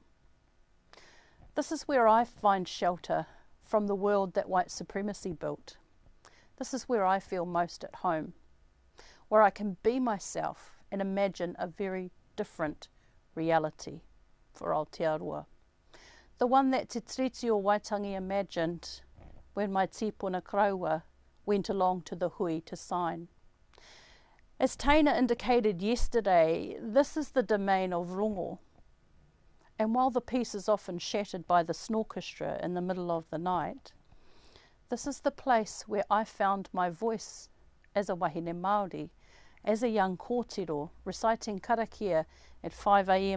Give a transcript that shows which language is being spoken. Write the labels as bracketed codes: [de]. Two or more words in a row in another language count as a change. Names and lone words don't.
[en] This is where I find shelter from the world that white supremacy built. This is where I feel most at home, where I can be myself and imagine a very different reality for Aotearoa. The one that Te Tiriti o Waitangi imagined when my [mi] tipuna kraua [en] went along to the hui to sign. As Taina indicated yesterday, this is the domain of rongo. And while the peace is often shattered by the snorchestra in the middle of the night, this is the place where I found my voice as a [mi] wahine Māori, [en] as a young kōrero, reciting karakia at 5 a.m.